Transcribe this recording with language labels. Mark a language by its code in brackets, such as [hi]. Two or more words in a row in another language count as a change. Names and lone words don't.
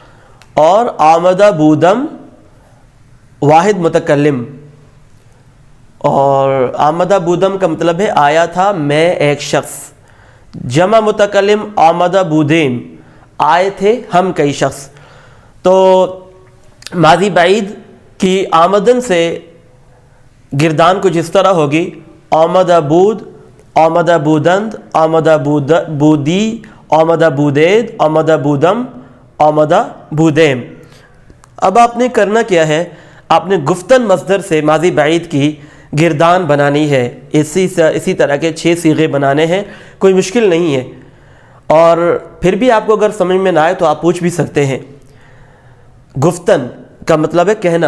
[ur] اور [fa] آمدہ بودم [ur] واحد متکلم، اور [fa] آمدہ بودم [ur] کا مطلب ہے آیا تھا میں ایک شخص. جمع متکلم [fa] آمدہ بودیم، [ur] آئے تھے ہم کئی شخص. تو ماضی بعید کی آمدن سے گردان کو جس طرح ہوگی [fa] آمدہ بود، آمدہ بودند، آمدہ بودی، آمدہ بودید، آمدہ بودم، آمدہ بودیم. [ur] اب آپ نے کرنا کیا ہے، آپ نے گفتن مصدر سے ماضی بعید کی گردان بنانی ہے. اسی طرح کے 6 صیغے بنانے ہیں، کوئی مشکل نہیں ہے. اور پھر بھی آپ کو اگر سمجھ میں نہ آئے تو آپ پوچھ بھی سکتے ہیں. گفتن کا مطلب ہے کہنا.